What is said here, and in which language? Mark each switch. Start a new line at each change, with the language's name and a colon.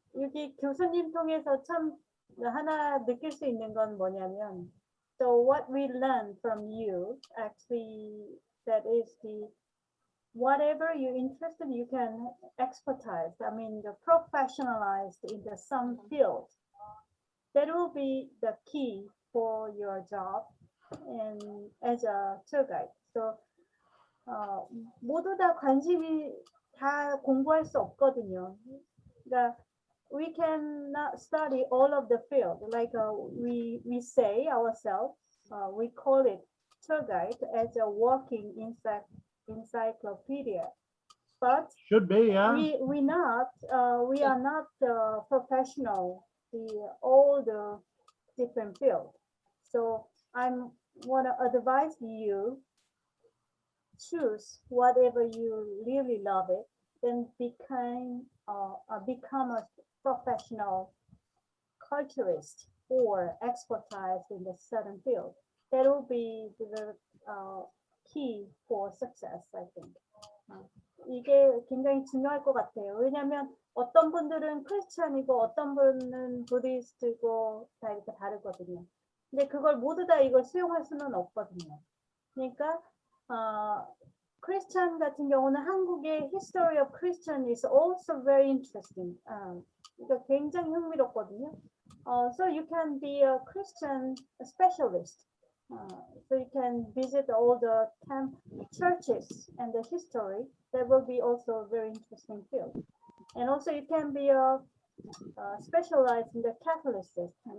Korean: 여기 교수님 통해서 참 하나 느낄 수 있는 건 뭐냐면,
English: so what we learn from you, actually, that is the whatever you're interested, you can expertise. I mean, the professionalized in some field. That will be the key for your job and as a tour guide. So 모두 다 관심이 다 공부할 수 없거든요. 그러니까 we cannot study all of the field. Like we say ourselves, we call it tour guide as a walking encyclopedia. But should be, yeah. We are not professional in all the different fields. So I want to advise you, choose whatever you really love it, then become a professional culturist or expertise in a certain field. That will be the key for success, I think.
Korean: 이게 굉장히 중요할 것 같아요. 왜냐하면 어떤 분들은 크리스찬이고 어떤 분은 부디스트고 다 이렇게 다르거든요. 근데 그걸 모두 다 이걸 수용할 수는 없거든요. 그러니까 크리스찬 같은 경우는 한국의
English: history of Christian is also very interesting.
Korean: 이거 굉장히 흥미롭거든요.
English: So you can be a Christian specialist. So you can visit all the churches and the history. That will be also a very interesting field. And also you can be specialized in the Catholicism.